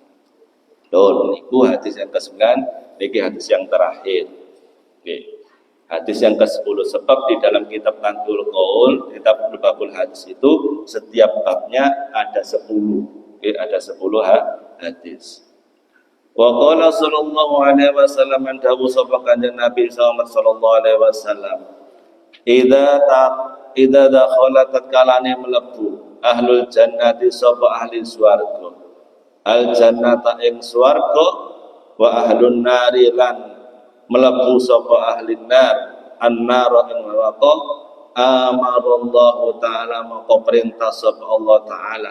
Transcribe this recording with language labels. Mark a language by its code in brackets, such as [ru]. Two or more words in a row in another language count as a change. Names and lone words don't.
[id] Niku hadis yang ke-9, niki hadis yang terakhir. Hadis yang ke-10, sebab di dalam kitab Tanqul Qaul, kitab Babul Hadis itu setiap babnya ada 10. Ada 10 hadis. [ar] وقال صلى الله عليه وسلم عن [jv] dawu sapa kanjeng Nabi [ar] صلى الله عليه وسلم إذا دخل [jv] tatkalane mlebu [ar] أهل الجنة [jv] sapa ahli swarga, [ar] الجنة [jv] ing swarga, [ar] وأهل النار [jv] lan melebu sapa ahli [ar] نار النار [jv] ing neraka, [ar] أمر الله تعالى [id] maka perintah [jv] sapa Allah taala